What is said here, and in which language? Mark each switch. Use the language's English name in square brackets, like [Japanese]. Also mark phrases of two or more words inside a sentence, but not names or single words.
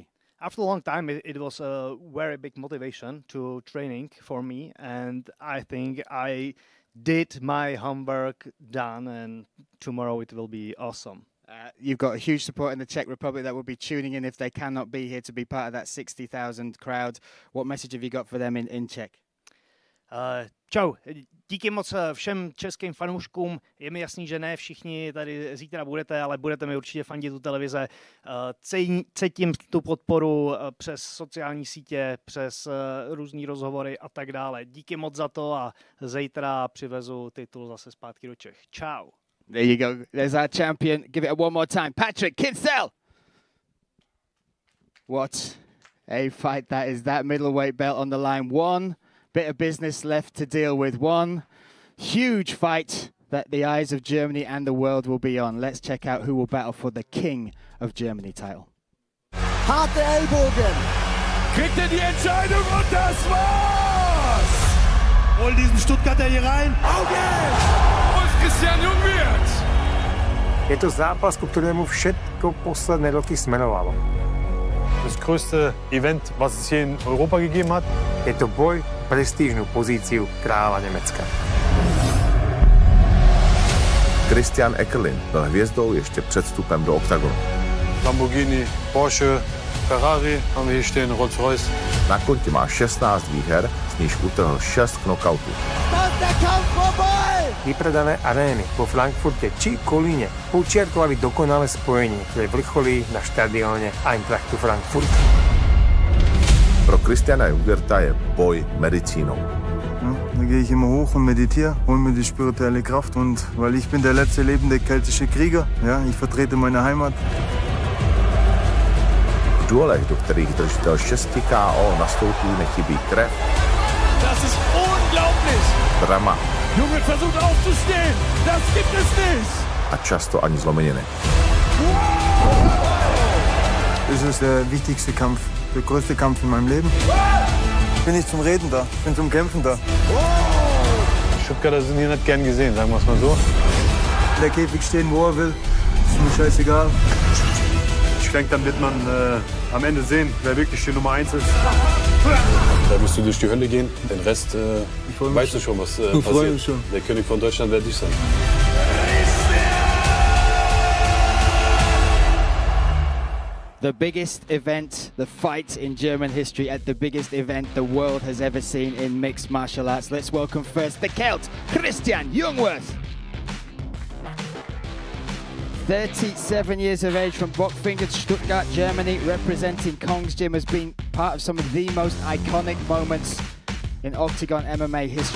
[English] After a long time, it was a very big motivation to training for me, and I think I did my homework done, and tomorrow it will be awesome. You've got a huge support in the Czech Republic that will be tuning in if they cannot be here to be part of that 60,000 crowd. What message have you got for them in Czech? [Czech] Čau, díky moc všem českým fanouškům. Je mi jasný, že ne všichni tady zítra budete, ale budete mi určitě fandit u televize. Cítím tu podporu přes sociální sítě, přes různý rozhovory a tak dále. Díky moc za to a zítra přivezu titul zase zpátky do Čech. Čau. [English] There you go. There's our champion. Give it one more time. Patrick KINCL. What a fight that is. That middleweight belt on the line. One bit of business left to deal with. One huge fight that the eyes of Germany and the world will be on. Let's check out who will battle for the King of Germany title. [German] Harte Ellbogen. Kriegt die Entscheidung und das war's! Hol diesen Stuttgarter hier rein. Christian Jungwirth. [Slovak] Je to zápas, ku ktorému všetko posledné roky smerovalo. [German] Das größte Event, was es hier in Europa gegeben hat. [Slovak] Je to boj prestížnu pozíciu kráľa Nemecka. [Czech] Christian Eckerlin byl hvězdou ještě před vstupem do Oktagonu. [German] Lamborghini, Porsche, Ferrari, máme hier stehen Rolls-Royce. [Czech] Na konti má 16 výher, z níž utrhl 6 knockoutů. [Slovak] Vypredané arény vo Frankfurte či Kolíne počiarkovali dokonalé spojenie, ktoré vrcholí na štadióne Eintrachtu Frankfurt. [Czech] Pro Christiana Jungwirtha je boj medicínou. [German] Da gehe ich immer hoch und meditiere, hole mir die spirituelle Kraft, und weil ich bin der letzte lebende keltische Krieger, ja, ich vertrete meine Heimat. [Czech] V duelech, do kterých držitel 6 KO nastoupí, nechybí krev. [German] Das ist unglaublich! Drama. Junge versucht aufzustehen. Das gibt es nicht. [Czech] A často ani zlomeniny. [German] Das ist der wichtigste Kampf, der größte Kampf in meinem Leben. Ich bin nicht zum Reden da, ich bin zum Kämpfen da. Stuttgarter sind hier nicht gern gesehen, sagen wir es mal so. Der Käfig stehen, wo er will, ist mir scheißegal. Ich denke, dann wird man am Ende sehen, wer wirklich die Nummer 1 ist. Da musst du durch die Hölle gehen, den Rest weißt du schon, was passiert. Schon. Der König von Deutschland werde ich sein. [English] The biggest event, the fight in German history at the biggest event the world has ever seen in mixed martial arts. Let's welcome first the Celt, Christian Jungwirth. 37 years of age from Bockfingert, Stuttgart, Germany, representing Kong's Gym, has been part of some of the most iconic moments in Oktagon MMA history.